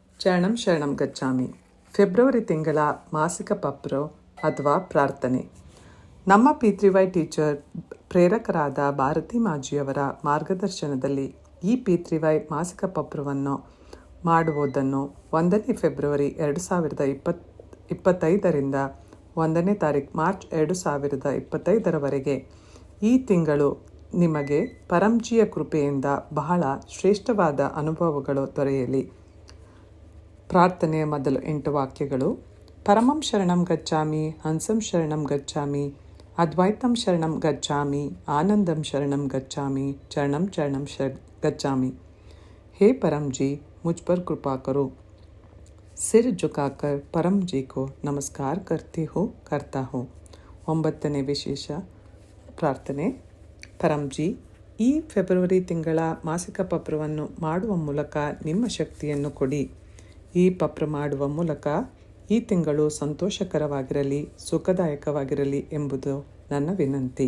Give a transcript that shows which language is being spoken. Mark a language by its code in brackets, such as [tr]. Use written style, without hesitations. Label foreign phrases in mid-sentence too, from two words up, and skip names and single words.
[sa] ಶರಣಂ ಶರಣಂ ಗಚ್ಚಾಮಿ. [kn] ಫೆಬ್ರವರಿ ತಿಂಗಳ ಮಾಸಿಕ ಪಪ್ರೋ ಅಥವಾ ಪ್ರಾರ್ಥನೆ. ನಮ್ಮ P3Y ಟೀಚರ್ ಪ್ರೇರಕರಾದ ಭಾರತಿ ಮಾಜಿಯವರ ಮಾರ್ಗದರ್ಶನದಲ್ಲಿ ಈ P3Y ಮಾಸಿಕ ಪತ್ರವನ್ನು ಮಾಡುವುದನ್ನು 1ನೇ ಫೆಬ್ರವರಿ 2025ರಿಂದ 1ನೇ ತಾರೀಕು ಮಾರ್ಚ್ 2025ರವರೆಗೆ ಈ ತಿಂಗಳು ನಿಮಗೆ ಪರಂಜಿಯ ಕೃಪೆಯಿಂದ ಬಹಳ ಶ್ರೇಷ್ಠವಾದ ಅನುಭವಗಳು ದೊರೆಯಲಿ. ಪ್ರಾರ್ಥನೆಯ ಮೊದಲು 8 ವಾಕ್ಯಗಳು. [sa] ಪರಮಂ ಶರಣಂ ಗಚ್ಚಾಮಿ, ಹಂಸಂ ಶರಣಂ ಗಚ್ಚಾಮಿ, ಅದ್ವೈತಂ ಶರಣಂ ಗಚ್ಚಾಮಿ, ಆನಂದಂ ಶರಣಂ ಗಚ್ಚಾಮಿ, ಚರಣಂ ಚರಣಂ गच्चामी. [hi] हे परम जी, मुझ पर कृपा करो. सिर झुकाकर परम जी को नमस्कार करता हूँ. [kn] 9ನೇ ವಿಶೇಷ ಪ್ರಾರ್ಥನೆ. ಪರಂ ಜಿ, ಈ ಫೆಬ್ರವರಿ ತಿಂಗಳ ಮಾಸಿಕ ಪತ್ರವನ್ನು ಮಾಡುವ ಮೂಲಕ ನಿಮ್ಮ ಶಕ್ತಿಯನ್ನು ಕೊಡಿ. ಈ ಪತ್ರ ಮಾಡುವ ಮೂಲಕ ಈ ತಿಂಗಳು ಸಂತೋಷಕರವಾಗಿರಲಿ, ಸುಖದಾಯಕವಾಗಿರಲಿ ಎಂಬುದು ನನ್ನ ವಿನಂತಿ.